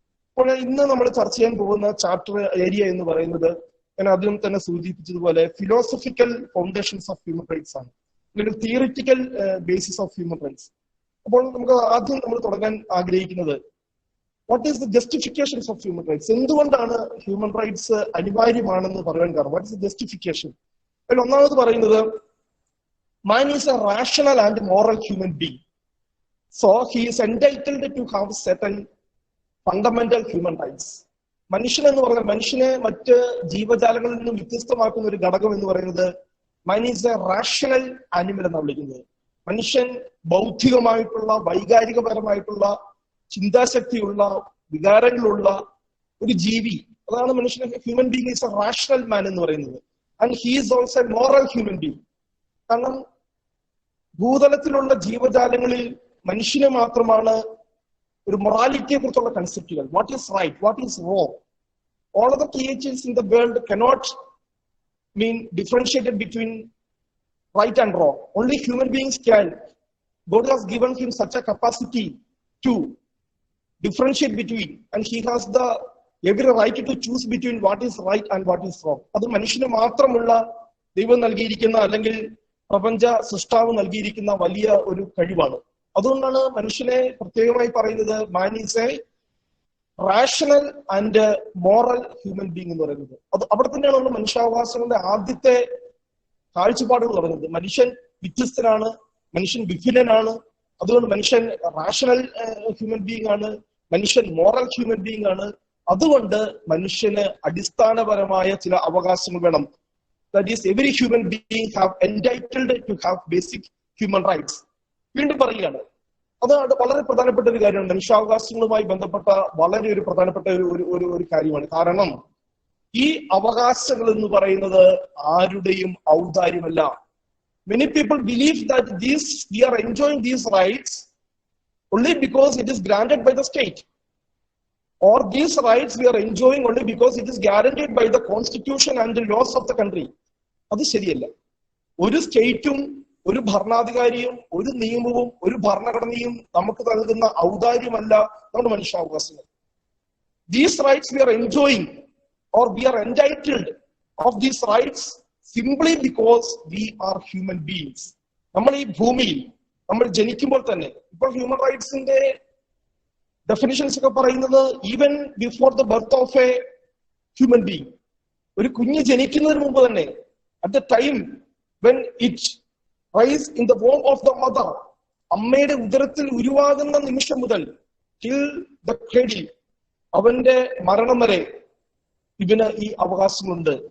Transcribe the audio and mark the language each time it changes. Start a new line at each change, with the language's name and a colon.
Malayalam: അപ്പോൾ ഇന്ന് നമ്മൾ ചർച്ച ചെയ്യാൻ പോകുന്ന ചാപ്റ്റർ ഏരിയ എന്ന് പറയുന്നത് ഞാൻ ആദ്യം തന്നെ സൂചിപ്പിച്ചതുപോലെ philosophical foundations of human rights ആണ്, അല്ലെങ്കിൽ theoretical basis of human rights. അപ്പോൾ നമുക്ക് ആദ്യം നമ്മൾ തുടങ്ങാൻ ആഗ്രഹിക്കുന്നത്
English: What is the justifications of human rights.
Malayalam: എന്തുകൊണ്ടാണ് ഹ്യൂമൻ റൈറ്റ്സ് അനിവാര്യമാണെന്ന് പറയാൻ കാരണം?
English: What is the justification?
Malayalam: അതിൽ ഒന്നാമത് പറയുന്നത്
English: man is a rational and moral human being, so he is entitled to have certain fundamental human rights.
Malayalam: മനുഷ്യൻ എന്ന് പറഞ്ഞാൽ, മനുഷ്യനെ മറ്റ് ജീവജാലങ്ങളിൽ നിന്നും വ്യത്യസ്തമാക്കുന്ന ഒരു ഘടകം എന്ന് പറയുന്നത്
English: man is a rational animal
Malayalam: എന്നാണ് വിളിക്കുന്നത്. മനുഷ്യൻ ബൗദ്ധികമായിട്ടുള്ള, വൈകാരികപരമായിട്ടുള്ള, ചിന്താശക്തിയുള്ള, വികാരങ്ങളുള്ള ഒരു ജീവി. അതാണ് മനുഷ്യനെ
English: Human being is a rational man എന്ന് പറയുന്നത്. And he is also a moral human being.
Malayalam: കാരണം ഭൂതലത്തിലുള്ള ജീവജാലങ്ങളിൽ മനുഷ്യന് മാത്രമാണ് ഒരു മൊറാലിറ്റിയെ കുറിച്ചുള്ള കൺസെപ്റ്റുകൾ.
English: What is right, what is wrong. All of the creatures in the world cannot mean differentiated between right and wrong. Only human beings can. God has given him such a capacity to differentiate between, and he has the every right to choose between what is right and what is wrong.
Malayalam: അത് മനുഷ്യന് മാത്രമുള്ള ദൈവം നൽകിയിരിക്കുന്ന, അല്ലെങ്കിൽ പ്രപഞ്ച സൃഷ്ടാവ് നൽകിയിരിക്കുന്ന വലിയ ഒരു കഴിവാണ്. അതുകൊണ്ടാണ് മനുഷ്യനെ പ്രത്യേകമായി പറയുന്നത്
English: man is a rational and moral human being
Malayalam: എന്ന് പറയുന്നത്. അത് അവിടെ തന്നെയാണ് നമ്മൾ മനുഷ്യാവകാശങ്ങളുടെ ആദ്യത്തെ കാഴ്ചപ്പാടുകൾ പറയുന്നത്. മനുഷ്യൻ വ്യത്യസ്തനാണ്, മനുഷ്യൻ വിഭിന്നനാണ്. അതുകൊണ്ട് മനുഷ്യൻ റാഷണൽ ഹ്യൂമൻ ബീങ് ആണ്, മനുഷ്യൻ മോറൽ ഹ്യൂമൻ ബീങ് ആണ്. അതുകൊണ്ട് മനുഷ്യന് അടിസ്ഥാനപരമായ ചില അവകാശങ്ങൾ വേണം.
English: That is every human being have entitled to have basic human rights.
Malayalam: വീണ്ടും പറയുകയാണ്, അത് വളരെ പ്രധാനപ്പെട്ട ഒരു കാര്യമാണ്. മനുഷ്യാവകാശങ്ങളുമായി ബന്ധപ്പെട്ട വളരെ ഒരു പ്രധാനപ്പെട്ട ഒരു കാര്യമാണ്. കാരണം ഈ അവകാശങ്ങൾ എന്ന് പറയുന്നത് ആരുടെയും ഔദാര്യമല്ല.
English: Many people believe that we are enjoying these rights only because it is granted by the state. or these rights we are enjoying only because it is guaranteed by the constitution and the laws of the country.
Malayalam: അത് ശരിയല്ല. ഒരു സ്റ്റേറ്റും ഒരു ഭരണാധികാരിയും ഒരു നിയമവും ഒരു ഭരണഘടനയും നമുക്ക് നൽകുന്ന ഔദാര്യമല്ല നമ്മുടെ മനുഷ്യാവകാശങ്ങൾ.
English: These rights we are enjoying or we are entitled of these rights simply because we are human beings.
Malayalam: നമ്മൾ ഈ ഭൂമിയിൽ നമ്മൾ ജനിക്കുമ്പോൾ തന്നെ ഇപ്പോൾ ഹ്യൂമൻ റൈറ്റ്സിന്റെ ഡെഫിനിഷൻസ് ഒക്കെ പറയുന്നത്
English: even before the birth of a human being,
Malayalam: ഒരു കുഞ്ഞ് ജനിക്കുന്നതിന് മുമ്പ് തന്നെ
English: at the time when it rise in the womb of the mother,
Malayalam: അമ്മയുടെ ഉദരത്തിൽ ഉരുവാകുന്ന നിമിഷം മുതൽ
English: till the cradle,
Malayalam: അവന്റെ മരണം വരെ ഇവന് ഈ അവകാശങ്ങളുണ്ട്.